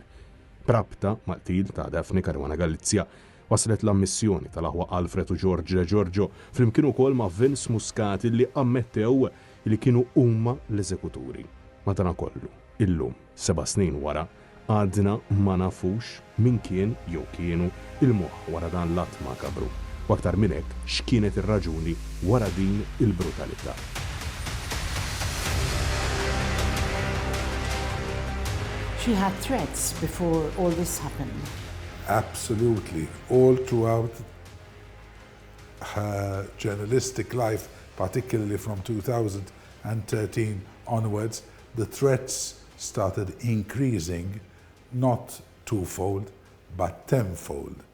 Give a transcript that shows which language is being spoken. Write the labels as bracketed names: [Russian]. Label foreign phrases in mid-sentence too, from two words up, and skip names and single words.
[Maltese] Prabta mal-qtil ta' Daphne Caruana Galizia waslet l-ammissjoni tal-aħwa Alfred u George Giorgio flimkien ukoll ma' Vince Muscat li ammettew li kienu huma l-eżekuturi. Madankollu, illum, 7 snin wara, għadna ma nafux min kien jew kienu il-moħħ wara dan l-att makabru. U aktar minn hekk x'kienet ir-raġuni wara din il-brutalità. [English] She had threats before all this happened. Absolutely. All throughout her journalistic life, particularly from 2013 onwards, the threats started increasing, not twofold, but tenfold.